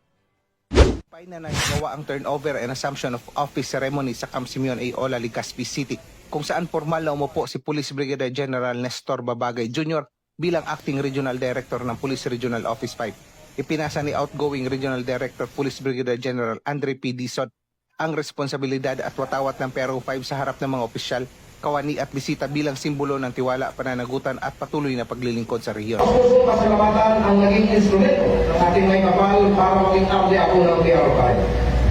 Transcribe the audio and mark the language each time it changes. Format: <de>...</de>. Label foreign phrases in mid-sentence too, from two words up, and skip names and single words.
<tl>Na nagawa ang</tl> <en>turnover and assumption of office ceremony</en> <tl>sa Camp Simeon A. Olal, Legazpi City, kung saan formal na umupo si Police Brigadier General Nestor Babagay Jr. bilang Acting Regional Director ng Police Regional Office 5. Ipinasa ni outgoing Regional Director Police Brigadier General Andre P. Dizon ang responsibilidad at watawat ng PRO 5 sa harap ng mga opisyal, kawani at bisita bilang simbolo ng tiwala, pananagutan at patuloy na paglilingkod sa rehiyon. Pusong pasalamatan ang naging instrumento ng ating may kapal para maging abdi ako ng PRO 5.</tl>